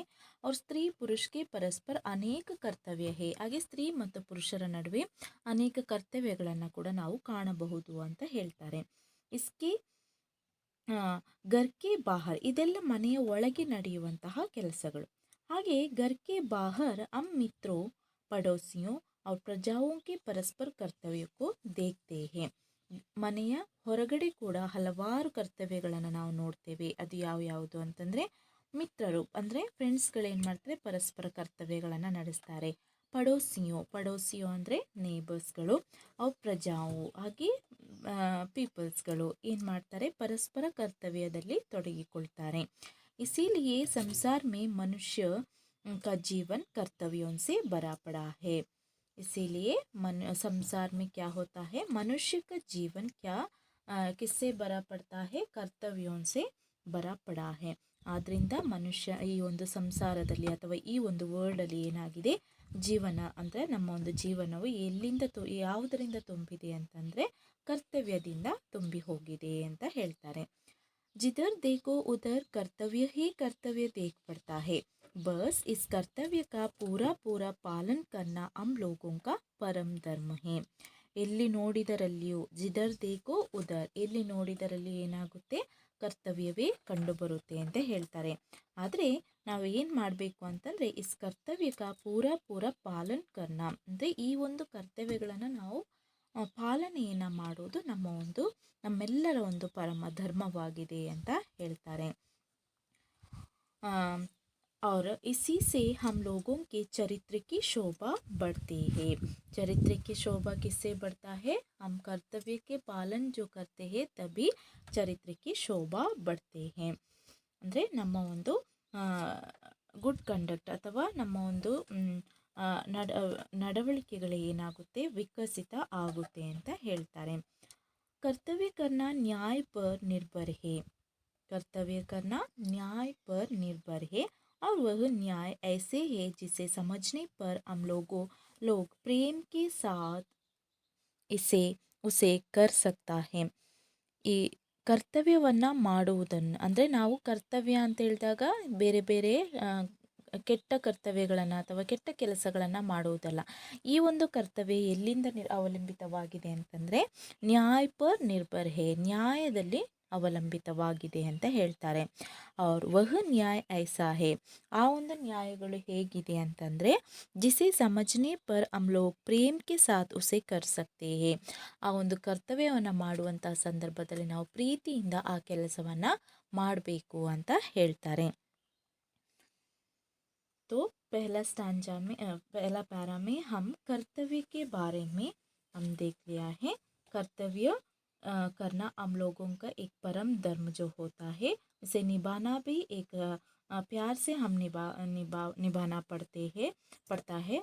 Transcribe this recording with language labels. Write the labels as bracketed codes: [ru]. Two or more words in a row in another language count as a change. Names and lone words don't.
[hi] और स्त्री पुरुषके परस्पर अनेक कर्तव्य है, [kn] ಹಾಗೆ ಸ್ತ್ರೀ ಮತ್ತು ಪುರುಷರ ನಡುವೆ ಅನೇಕ ಕರ್ತವ್ಯಗಳನ್ನು ಕೂಡ ನಾವು ಕಾಣಬಹುದು ಅಂತ ಹೇಳ್ತಾರೆ. [hi] इसके घरके बाहर, [kn] ಇದೆಲ್ಲ ಮನೆಯ ಒಳಗೆ ನಡೆಯುವಂತಹ ಕೆಲಸಗಳು. [hi] ಹಾಗೆ घरके बाहर हम मित्रों पड़ोसियों और प्रजाओं के परस्पर कर्तव्य को देखते हैं. [kn] ಮನೆಯ ಹೊರಗಡೆ ಕೂಡ ಹಲವಾರು ಕರ್ತವ್ಯಗಳನ್ನು ನಾವು ನೋಡ್ತೇವೆ. ಅದು ಯಾವುದು ಅಂತಂದರೆ, ಮಿತ್ರರು ಅಂದರೆ ಫ್ರೆಂಡ್ಸ್ಗಳೇನು ಮಾಡ್ತಾರೆ, ಪರಸ್ಪರ ಕರ್ತವ್ಯಗಳನ್ನು ನಡೆಸ್ತಾರೆ. ಪಡೋಸಿಯೋ ಅಂದರೆ ನೇಬರ್ಸ್ಗಳು, ಅವು ಪ್ರಜಾವು ಹಾಗೆ ಪೀಪಲ್ಸ್ಗಳು ಏನು ಮಾಡ್ತಾರೆ, ಪರಸ್ಪರ ಕರ್ತವ್ಯದಲ್ಲಿ ತೊಡಗಿಕೊಳ್ತಾರೆ. [hi] इसीलिए संसार में मनुष्य का जीवन कर्तव्यों से भरा पड़ा है. इसीलिए संसार में क्या होता है, मनुष्य का जीवन क्या किससे भरा पड़ता है, कर्तव्यों से भरा पड़ा है. [kn] ಆದ್ದರಿಂದ ಮನುಷ್ಯ ಈ ಒಂದು ಸಂಸಾರದಲ್ಲಿ ಅಥವಾ ಈ ಒಂದು ವರ್ಲ್ಡಲ್ಲಿ ಏನಾಗಿದೆ, ಜೀವನ ಅಂದರೆ ನಮ್ಮ ಒಂದು ಜೀವನವು ಎಲ್ಲಿಂದ ಯಾವುದರಿಂದ ತುಂಬಿದೆ ಅಂತಂದರೆ ಕರ್ತವ್ಯದಿಂದ ತುಂಬಿ ಹೋಗಿದೆ ಅಂತ ಹೇಳ್ತಾರೆ. [hi] जिधर देखो उधर कर्तव्य ही कर्तव्य देख पड़ता है. बस इस कर्तव्य का पूरा पूरा पालन करना हम लोगों का परम धर्म है. [kn] ಎಲ್ಲಿ ನೋಡಿದರಲ್ಲಿಯೂ [hi] जिधर देखो उधर, [kn] ಎಲ್ಲಿ ನೋಡಿದರಲ್ಲಿ ಏನಾಗುತ್ತೆ, ಕರ್ತವ್ಯವೇ ಕಂಡುಬರುತ್ತೆ ಅಂತ ಹೇಳ್ತಾರೆ. ಆದರೆ ನಾವು ಏನು ಮಾಡಬೇಕು ಅಂತಂದರೆ, [hi] इस कर्तव्यका पूरा पालन करना, [kn] ಅಂದರೆ ಈ ಒಂದು ಕರ್ತವ್ಯಗಳನ್ನು ನಾವು ಪಾಲನೆಯನ್ನು ಮಾಡೋದು ನಮ್ಮೆಲ್ಲರ ಒಂದು ಪರಮ ಧರ್ಮವಾಗಿದೆ ಅಂತ ಹೇಳ್ತಾರೆ. [hi] और इसी से हम लोगों के चरित्र की शोभा बढ़ती है. चरित्र की शोभा किससे बढ़ता है, हम कर्तव्य के पालन जो करते हैं तभी चरित्र की शोभा बढ़ते हैं. [kn] ಅಂದರೆ ನಮ್ಮ ಒಂದು [en] good conduct [kn] ಅಥವಾ ನಮ್ಮ ಒಂದು ನಡವಳಿಕೆಗಳು ಏನಾಗುತ್ತೆ, ವಿಕಸಿತ ಆಗುತ್ತೆ ಅಂತ ಹೇಳ್ತಾರೆ. [hi] कर्तव्य करना न्याय पर निर्भर है. कर्तव्य करना न्याय पर निर्भर है और वह न्याय ऐसे है जिसे समझने पर हम लोग प्रेम के साथ उसे कर सकता है. [kn] ಈ ಕರ್ತವ್ಯವನ್ನು ಮಾಡುವುದನ್ನು ಅಂದರೆ, ನಾವು ಕರ್ತವ್ಯ ಅಂತ ಹೇಳಿದಾಗ ಬೇರೆ ಬೇರೆ ಕೆಟ್ಟ ಕರ್ತವ್ಯಗಳನ್ನು ಅಥವಾ ಕೆಟ್ಟ ಕೆಲಸಗಳನ್ನು ಮಾಡುವುದಲ್ಲ. ಈ ಒಂದು ಕರ್ತವ್ಯ ಎಲ್ಲಿಂದ ಅವಲಂಬಿತವಾಗಿದೆ ಅಂತಂದರೆ, [hi] न्याय पर निर्भर है, [kn] ನ್ಯಾಯದಲ್ಲಿ ಅವಲಂಬಿತವಾಗಿದೆ ಅಂತ ಹೇಳ್ತಾರೆ. [hi] और वह न्याय ऐसा है, [kn] ಆ ಒಂದು ನ್ಯಾಯಗಳು ಹೇಗಿದೆ ಅಂತಂದರೆ, [hi] जिसे समझने पर हम लोग प्रेम के साथ उसे कर सकते है, [kn] ಆ ಒಂದು ಕರ್ತವ್ಯವನ್ನು ಮಾಡುವಂಥ ಸಂದರ್ಭದಲ್ಲಿ ನಾವು ಪ್ರೀತಿಯಿಂದ ಆ ಕೆಲಸವನ್ನು ಮಾಡಬೇಕು ಅಂತ ಹೇಳ್ತಾರೆ. [hi] तो पहला स्टांजा में पहला पैरा में हम कर्तव्य के बारे में हम देख लिया है. कर्तव्य करना हम लोगों का एक परम धर्म जो होता है, इसे निभाना भी एक प्यार से हम निभाना पड़ता है.